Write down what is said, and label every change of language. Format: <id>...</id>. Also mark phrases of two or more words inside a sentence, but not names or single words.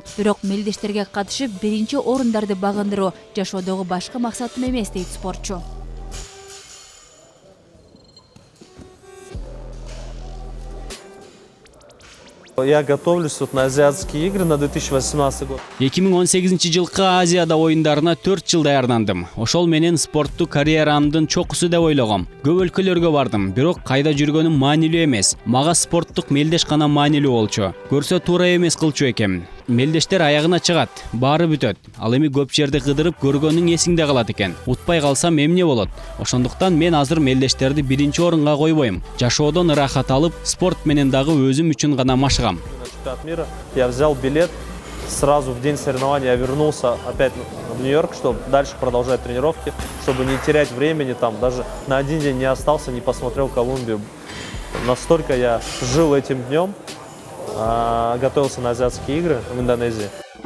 <ky>Бирок мелдештерге катышып, биринчи орундарды багындыруу жашоодогу башкы максатым эмес дейт спортчу.</ky> <ru>Я готовлюсь на азиатские игры на 2018 год.</ru> <ky>2018-жылкы Азияда оюндарына 4 жыл даярдандым. Ошол менен спортту карьерамдын чокусу деп ойлогом. Көп өлкөлөргө бардым, бирок кайда жүргөнүм маанилүү эмес. Мага спорттук мелдеш гана маанилүү болчу. Көрсө туура эмес кылчу экем. Мелдештер аягына чыгат, баары бүтөт. Ал эми көп жерди кыдырып көргөнүң эсиңде калат экен. Утпай калсам эмне болот? Ошондуктан мен азыр мелдештерди биринчи орунга койбойм. Жашоодон ырахат алып, спорт менен дагы өзүм үчүн гана машыгам.</ky> <ru>На чемпионат мира я взял билет, сразу в день соревнований я вернулся опять в Нью-Йорк, чтобы дальше продолжать тренировки, чтобы не терять времени, там даже на один день не остался, не посмотрел Колумбию. Настолько я жил этим днем, готовился на азиатские игры в Индонезии.</ru>